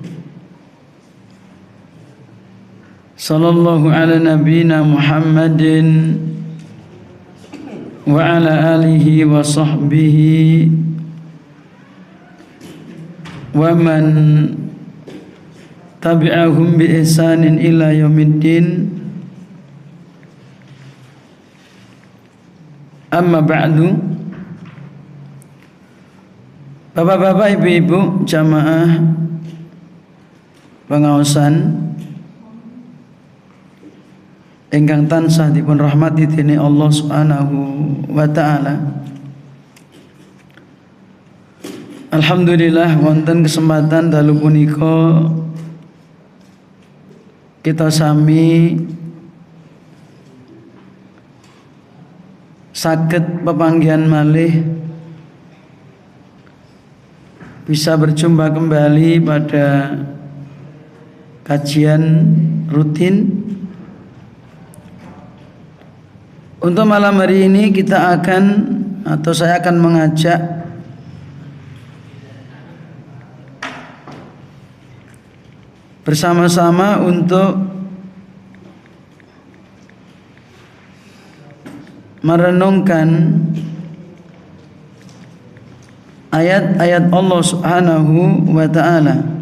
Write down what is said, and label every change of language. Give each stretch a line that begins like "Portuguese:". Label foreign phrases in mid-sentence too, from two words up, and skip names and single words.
Arabic: صلى الله على نبينا محمد وعلى آله وصحبه ومن تبعهم بإحسان إلى يوم الدين. أما بعد.
Javanese: Bapak-bapak, ibu-ibu, jamaah pengaosan ingkang tansah dipun rahmati dening Allah
Arabic: سبحانه وتعالى.
Javanese: Alhamdulillah wonten kesempatan dalu punika kita sami saged pepanggihan malih
Indonesian: bisa berjumpa kembali pada kajian rutin. Untuk malam hari ini saya akan mengajak bersama-sama untuk merenungkan ayat-ayat Allah
Arabic: سبحانه وتعالى.